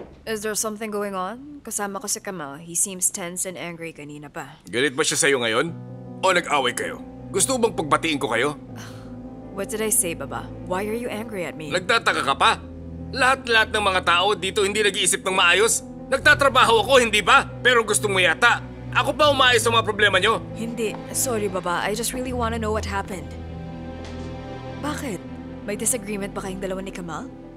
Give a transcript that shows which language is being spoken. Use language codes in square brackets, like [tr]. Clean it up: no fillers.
[en] Is there something going on? [tl] Kasama ko si Kamal. [en] He seems tense and angry [tl] kanina pa. Galit ba siya sa'yo ngayon? O nag-away kayo? Gusto bang pagbatiin ko kayo? [en] What did I say, Baba? Why are you angry at me? [tl] Nagtataka ka pa? Lahat-lahat ng mga tao dito hindi nag-iisip ng maayos. Nagtatrabaho ako, hindi ba? Pero gusto mo yata. Ako ba umaayos sa mga problema nyo? Hindi. Sorry, Baba. [en] I just really want to know what happened. [tl] Bakit? May disagreement ba kayong dalawa ni Kamal?